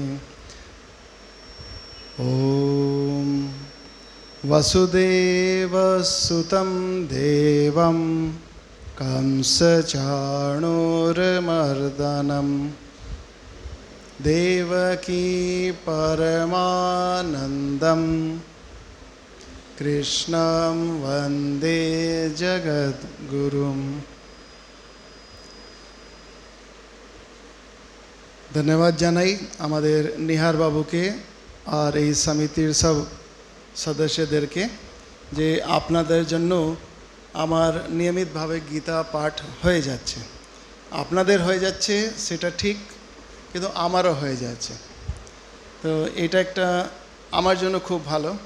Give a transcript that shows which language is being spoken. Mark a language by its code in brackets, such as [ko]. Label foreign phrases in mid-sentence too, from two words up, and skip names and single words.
[sa] ॐ वसुदेवसुतं देवं कंसचाणूरमर्दनं देवकी परमानन्दं कृष्णं वन्दे जगद्गुरुम्। [bn] धन्यवाद জানাই আমাদের নিহার বাবুকে আর এই সমিতির সব সদস্যদেরকে যে আপনাদের জন্য আমার নিয়মিতভাবে গীতা পাঠ হয়ে যাচ্ছে। আপনাদের হয়ে যাচ্ছে সেটা ঠিক, কিন্তু আমারও হয়ে যাচ্ছে, তো এটা একটা আমার জন্য খুব ভালো।